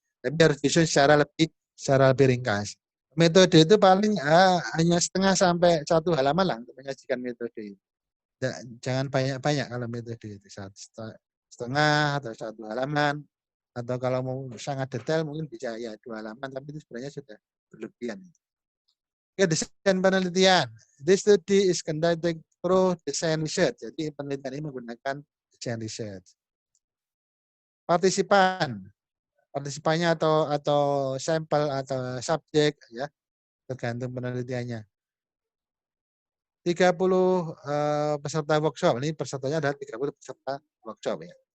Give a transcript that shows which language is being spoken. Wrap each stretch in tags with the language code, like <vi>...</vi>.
<id>Tapi harus disusun secara lebih ringkas. Metode itu paling hanya setengah sampai 1 halaman lah untuk menyajikan metode itu. Jangan banyak-banyak kalau metode itu, setengah atau 1 halaman, atau kalau mau sangat detail mungkin bisa ya 2 halaman, tapi itu sebenarnya sudah berlebihan. Oke, desain penelitian.</id> <en>This study is conducted through design research.</en> <id>Jadi penelitian ini menggunakan design research. Partisipannya atau sampel atau subjek ya, tergantung penelitiannya. 30 peserta workshop. Ini pesertanya adalah 30 peserta workshop ya.</id>